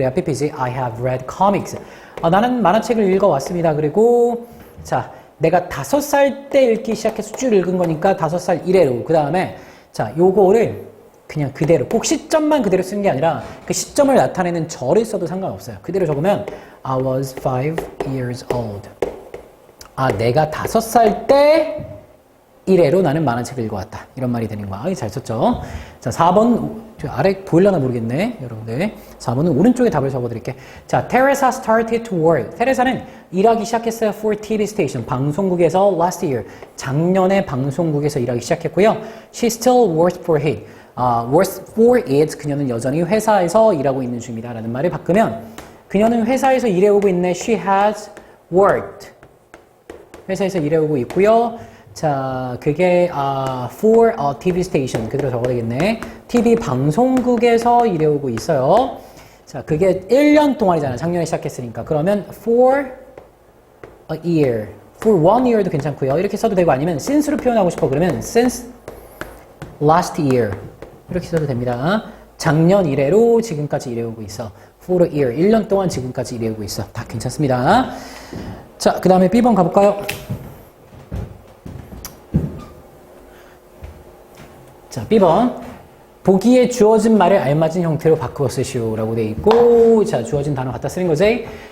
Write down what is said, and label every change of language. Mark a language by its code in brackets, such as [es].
[ko] 그래야 pp지. [en] I have read comics. [ko] 나는 만화책을 읽어왔습니다. 그리고 자, 내가 5살 때 읽기 시작해서 쭉 읽은 거니까 5살 이래로. 그 다음에 자, 요거를 그냥 그대로 꼭 시점만 그대로 쓰는 게 아니라 그 시점을 나타내는 절을 써도 상관없어요. 그대로 적으면 [en] I was 5 years old. [ko] 내가 5살 때 이래로 나는 만화책을 읽어왔다. 이런 말이 되는 거야. 잘 썼죠? 자, 4번 아래 보일려나 모르겠네. 여러분들 4번은 오른쪽에 답을 적어드릴게. [en] 자, Teresa started to work. [ko] 테레사는 일하기 시작했어요. [en] for TV station. [ko] 방송국에서 [en] last year. [ko] 작년에 방송국에서 일하기 시작했고요. [en] She still works for it. works for it. [ko] 그녀는 여전히 회사에서 일하고 있는 중이다. 라는 말을 바꾸면 그녀는 회사에서 일해오고 있네. [en] She has worked. [ko] 회사에서 일해오고 있고요. 자, 그게 [en] for a TV station. [ko] 그대로 적어야 되겠네. TV 방송국에서 일해오고 있어요. 자, 그게 1년 동안이잖아. 작년에 시작했으니까. 그러면 [en] for a year. for 1 year [ko] 도 괜찮고요. 이렇게 써도 되고 아니면 since로 표현하고 싶어. 그러면 [en] since last year. [ko] 이렇게 써도 됩니다. 작년 이래로 지금까지 일해오고 있어. [en] for a year. [ko] 1년 동안 지금까지 일해오고 있어. 다 괜찮습니다. 자, 그 다음에 B번 가볼까요? 자, B번. 보기에 주어진 말을 알맞은 형태로 바꾸어 쓰시오 라고 돼 있고, 자, 주어진 단어 갖다 쓰는 거지.